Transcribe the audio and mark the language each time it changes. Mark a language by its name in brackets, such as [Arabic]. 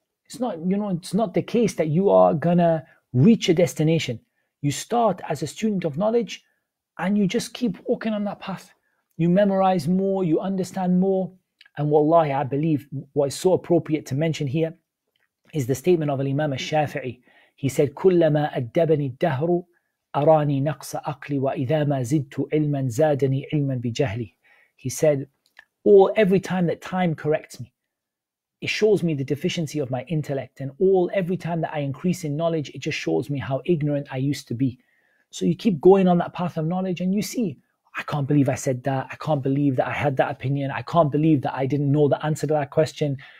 [English] It's not, it's not the case that you are gonna reach a destination. You start as a student of knowledge and you just keep walking on that path. You memorize more, you understand more. And wallahi, I believe what is so appropriate to mention here is the statement of Imam al-Shafi'i. He said, [Arabic] كُلَّمَا أَدَّبَنِي الدَّهْرُ أَرَانِي نَقْصَ أَقْلِ وَإِذَا مَا زِدْتُ عِلْمًا زَادَنِي عِلْمًا بِجَهْلِ. [English] He said, every time that time corrects me, it shows me the deficiency of my intellect. And every time that I increase in knowledge, it just shows me how ignorant I used to be. So you keep going on that path of knowledge and you see, I can't believe I said that. I can't believe that I had that opinion. I can't believe that I didn't know the answer to that question.